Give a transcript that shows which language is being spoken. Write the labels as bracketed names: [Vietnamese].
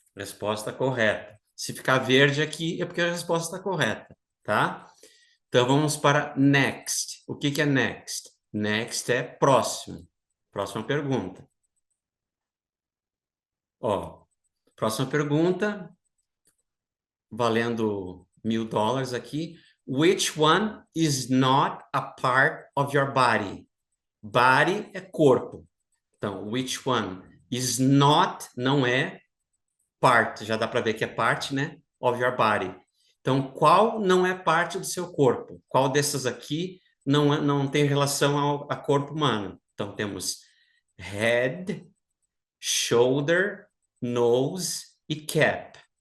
[Portuguese] Resposta correta. Se ficar verde aqui, é porque a resposta está correta, tá? Então, vamos para next. O que que é next? Next é próximo. Próxima pergunta. Ó, próxima pergunta, valendo $1000 aqui. [English] Which one is not a part of your body? [Portuguese] Body é corpo. Então, [English] which one is not, [Portuguese] não é, [English] part. [Portuguese] Já dá para ver que é parte, né? [English] Of your body. [Portuguese] Então, qual não é parte do seu corpo? Qual dessas aqui não tem relação a corpo humano? Então, temos head, shoulder, nose e cap.